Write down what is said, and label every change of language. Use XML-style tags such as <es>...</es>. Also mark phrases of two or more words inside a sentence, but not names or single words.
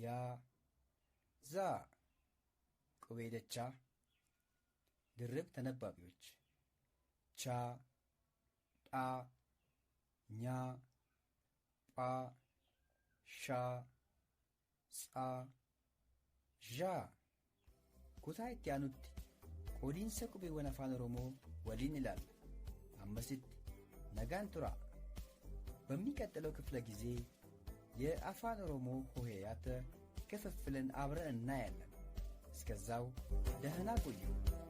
<om>ዛ። qubee dachaa</om> <am>ድርብ ተነባቢዎች</am> <om>ቻ፣ ጣ፣ ኛ፣ ጳ፣ ሻ፣ ጻ፣ ዣ። kutaa itti aanutti qoodiinsa qubeewwan afaan Oromoo waliin ilaalla. ammasitti nagaan tura.</om> <am>በሚቀጥለው ክፍለ ጊዜ የአፋን ኦሮሞ ሆሄያት ክፍፍልን አብረን እናያለን። እስከዛው ደህና ቆዩ።</am>